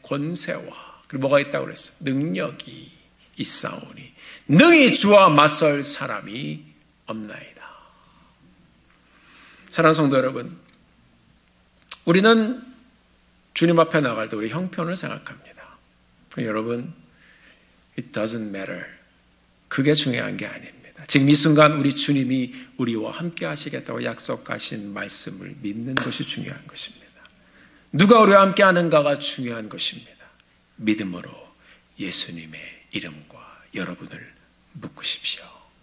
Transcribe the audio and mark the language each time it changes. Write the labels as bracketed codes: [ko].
[ko] 권세와 그리고 뭐가 있다고 그랬어요? 능력이 있사오니 능히 주와 맞설 사람이 없나이다. 사랑하는 성도 여러분, 우리는 주님 앞에 나갈 때 우리 형편을 생각합니다. 여러분, [en] it doesn't matter. [ko] 그게 중요한 게 아닙니다. 지금 이 순간 우리 주님이 우리와 함께 하시겠다고 약속하신 말씀을 믿는 것이 중요한 것입니다. 누가 우리와 함께 하는가가 중요한 것입니다. 믿음으로 예수님의 이름과 여러분을 묶으십시오.